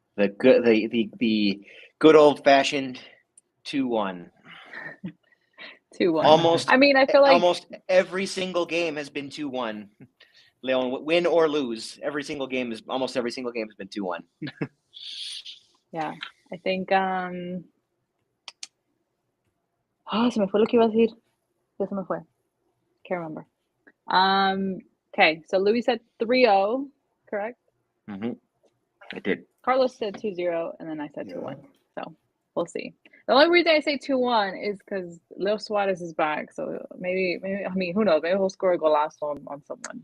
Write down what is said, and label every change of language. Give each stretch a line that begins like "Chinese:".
English: The good old fashioned 2-1. 2-1. Almost. I mean, I feel like almost every single game has been 2-1. Leon, win or lose, almost every single game has been 2-1. Yeah, I think.
Spanish: Se me fue lo que iba a decir. Ya se me fue.
English: Can't remember. Okay, so Louis said 3-0, correct? Mm-hmm. I did. Carlos said 2-0, and then I said Yeah. 2-1. So we'll see. The only reason I say 2-1 is because Leo Suarez is back. So maybe I mean, who knows? Maybe he'll score a golazo on someone.